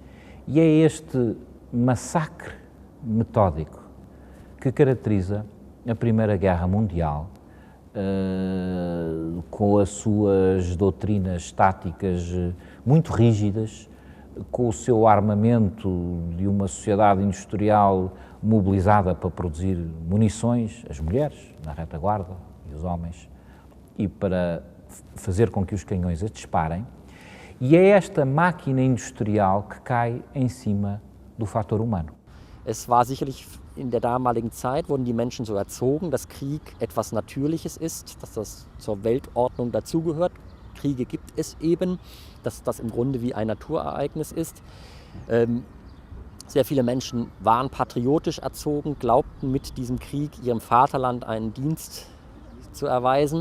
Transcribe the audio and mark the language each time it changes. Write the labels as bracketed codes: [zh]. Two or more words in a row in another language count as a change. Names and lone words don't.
[pt] E é este massacre metódico que caracteriza a Primeira Guerra Mundial, com as suas doutrinas táticas muito rígidas, com o seu armamento de uma sociedade industrial mobilizada para produzir munições, as mulheres na retaguarda e os homens, e para fazer com que os canhões a disparem. E é esta máquina industrial que cai em cima do fator humano. [de] Es war sicherlich in der damaligen Zeit, wurden die Menschen so erzogen, dass Krieg etwas Natürliches ist, dass das zur Weltordnung dazugehört. Kriege gibt es eben, dass das im Grunde wie ein Naturereignis ist. Sehr viele Menschen waren patriotisch erzogen, glaubten mit diesem Krieg ihrem Vaterland einen Dienst zu erweisen.